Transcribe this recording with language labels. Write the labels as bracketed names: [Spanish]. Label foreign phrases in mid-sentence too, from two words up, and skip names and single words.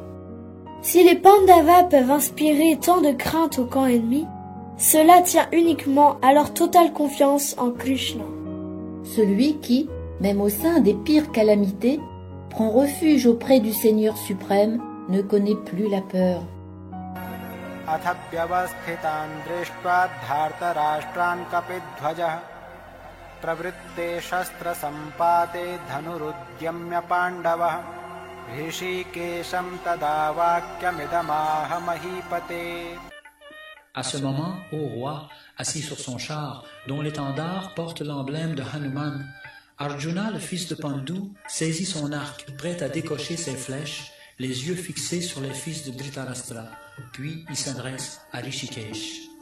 [French] Si les Pandavas peuvent inspirer tant de crainte au camp ennemi, cela tient uniquement à leur totale confiance en Krishna. Celui qui, même au sein des pires calamités, prend refuge auprès du Seigneur suprême, ne connaît plus la peur. [Sanskrit] अथ व्यवस्थितान् दृष्ट्वा धार्तराष्ट्रान् कपिध्वजः प्रवृत्ते शस्त्रसम्पाते धनुरुद्यम्य पाण्डवः ऋषिकेशं तदा वाक्यमिदमाह महीपते. [French] À ce moment, ô roi, assis sur son char, dont l'étendard porte l'emblème de Hanuman, Arjuna, le fils de Pandu, saisit son arc, prêt à décocher ses flèches, les yeux fixés sur les fils de Dhritarashtra. Puis il s'adresse à Rishikesh.